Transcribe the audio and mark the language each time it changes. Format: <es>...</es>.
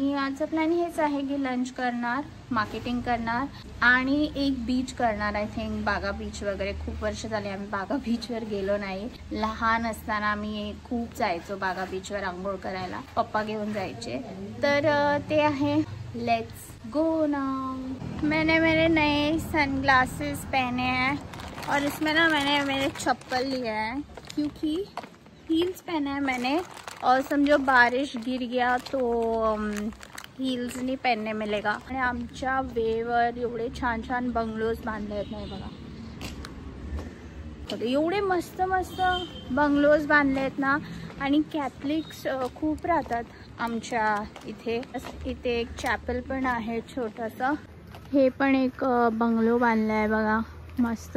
<mr>आणि आजचं प्लॅन हेच आहे की लंच करणार, मार्केटिंग करणार आणि एक बीच करणार।</mr> <en>I think</en> <mr>बागा बीच वगैरे। खूप वर्ष झाले आम्ही बागा बीचवर गेलो नाही। लहान असताना आम्ही खूप जायचो बागा बीचवर आंघोळ करायला, पप्पा घेऊन जायचे। तर ते आहे,</mr> <en>Let's go now.</en> <hi>मैंने मेरे नए सनग्लासेस पहने हैं और इसमें ना मैंने मेरे चप्पल लिया है क्योंकि हील्स पहना है मैंने और समझो बारिश गिर गया तो हील्स नहीं पहनने मिलेगा।</hi> <mr>आणि आमच्या वेवर एवढे छान छान बंगलोज बांधले आहेत नाही बघा। एवढे मस्त मस्त बंगलोज बांधले आहेत ना। आणि कॅथलिक्स खूप राहतात आमच्या इथे। इथे एक चॅपल पण आहे छोटासा। हे पण एक बंगलो बांधला आहे बघा मस्त।</mr>